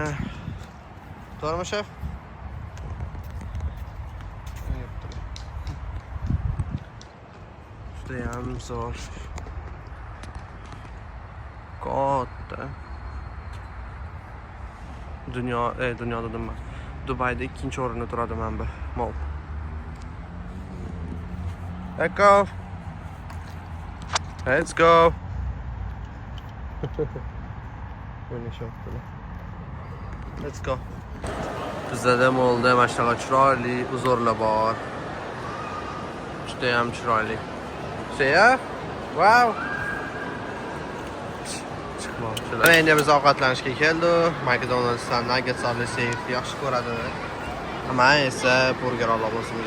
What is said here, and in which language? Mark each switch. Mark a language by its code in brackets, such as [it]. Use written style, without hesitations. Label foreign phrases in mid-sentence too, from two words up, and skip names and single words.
[uz] To'g'rimi, shef? Juda ham zo'r. Katta. Dunyoda dedim. Dubayda ikkinchi o'rinda turadi mana bu mall. [en] Let's go. Let's go. [uz] Bizda mallda mana shunaqa chiroyli uzorlar bor. Juda ham chiroyli. Wow. Mana endi biz ovqatlanishga keldik. McDonald'sdan nuggets olsak yaxshi ko'radi. Men esa burger olaman o'zimga.